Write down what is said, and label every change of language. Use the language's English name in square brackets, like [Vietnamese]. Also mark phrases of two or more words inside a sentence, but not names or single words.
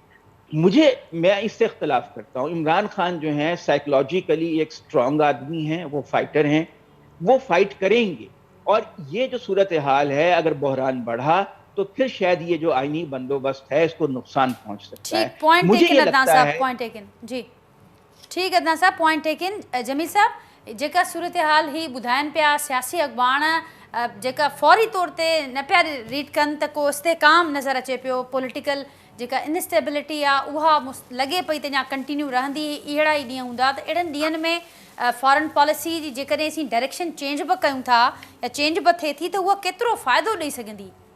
[Urdu] میں اس سے اختلاف کرتا ہوں. عمران خان جو ہیں سائیکولوجیکلی ایک سٹرونگ آدمی ہیں، وہ فائٹر ہیں، وہ فائٹ کریں گے. اور یہ جو صورتحال ہے اگر بحران بڑھا تو پھر شاید یہ جو آئینی بندوبست ہے اس کو نقصان پہنچ سکتا ہے. ٹھیک، پوائنٹ مجھے ٹیکن یہ عدنان لگتا صاحب، ہے [English] point taken. [Urdu] جی ٹھیک عدنان صاحب، [English] point taken. [Sindhi] جمیل صاحب جیکا صورتحال ہی ॿुधाइनि पिया सियासी अख़बार जेका फौरी तौर ते न पिया रीड कनि त को इस्तेकाम नज़र अचे पियो, पॉलिटिकल जेका इनस्टेबिलिटी आहे उहा लॻे पई त अञा कंटिन्यू रहंदी. अहिड़ा ई ॾींहं हूंदा त अहिड़नि ॾींहंनि में [English] foreign policy [Sindhi] जी जेकॾहिं असीं [English] direction change [Sindhi] बि कयूं था या चेंज बि थिए थी त उहा केतिरो फ़ाइदो ॾेई सघंदी?